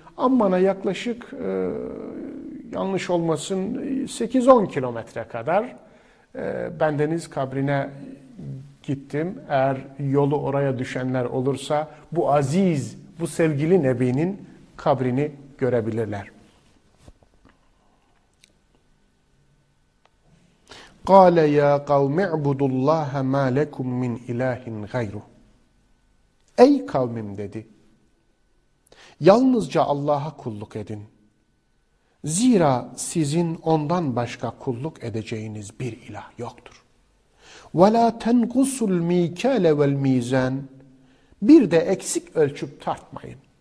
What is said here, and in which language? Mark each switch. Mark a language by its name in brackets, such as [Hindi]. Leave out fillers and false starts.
[Turkish] Amman'a yaklaşık, yanlış olmasın, 8-10 kilometre kadar bendeniz kabrine gittim. Eğer yolu oraya düşenler olursa bu aziz, bu sevgili Nebi'nin kabrini görebilirler. [Arabic] قال يا قوم اعبدوا الله ما لكم من اله غيره [Turkish] Ey kavmim dedi. Yalnızca Allah'a kulluk edin. Zira sizin ondan başka kulluk edeceğiniz bir ilah yoktur. [Arabic] وَلَا تَنْقُسُ الْم۪يكَالَ وَالْم۪يزَانِ [Turkish] Bir de eksik ölçüp tartmayın.